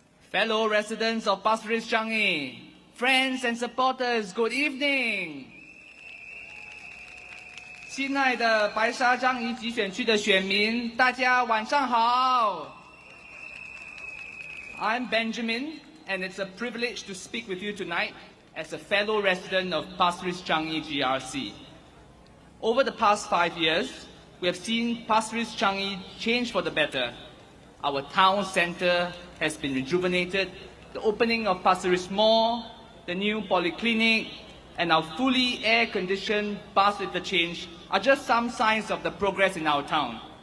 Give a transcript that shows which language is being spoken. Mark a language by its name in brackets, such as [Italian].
[English] Fellow residents of Pasir Ris-Changi, friends and supporters, good evening. [Chinese] 亲爱的白沙樟宜集选区的选民，大家晚上好。 [English] I'm Benjamin, and it's a privilege to speak with you tonight as a fellow resident of Pasir Ris-Changi GRC. Over the past 5 years, we have seen Pasir Ris-Changi change for the better. Our town centre has been rejuvenated, the opening of Pasir Ris Mall, the new polyclinic, and our fully air-conditioned bus interchange are just some signs of the progress in our town.